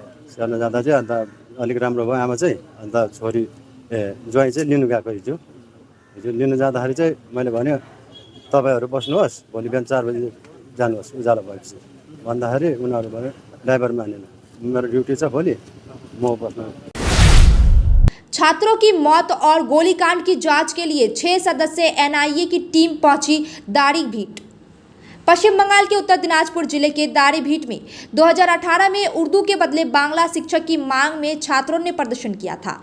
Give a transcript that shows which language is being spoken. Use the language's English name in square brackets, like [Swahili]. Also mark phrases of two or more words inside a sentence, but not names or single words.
[Nepali] स्याहार्नु जाँदा चाहिँ अन्त अलिक राम्रो भयो आमा चाहिँ। अन्त छोरी ज्वाइँ चाहिँ लिनु गएको हिजो लिनु जाँदाखेरि चाहिँ मैले भने तपाईँहरू बस्नुहोस्, भोलि बिहान 4 बजी जानुहोस् उज्यालो भएपछि भन्दाखेरि उनीहरू भने ड्राइभर मानेन, मेरो ड्युटी छ भोलि, म बस्नु। [Hindi] छात्रों की मौत और गोलीकांड की जांच के लिए 6 सदस्यीय एनआईए की टीम पहुंची दाड़ीभीट। पश्चिम बंगाल के उत्तर दिनाजपुर जिले के दाड़ीभीट में 2018 में उर्दू के बदले बांग्ला शिक्षक की मांग में छात्रों ने प्रदर्शन किया था।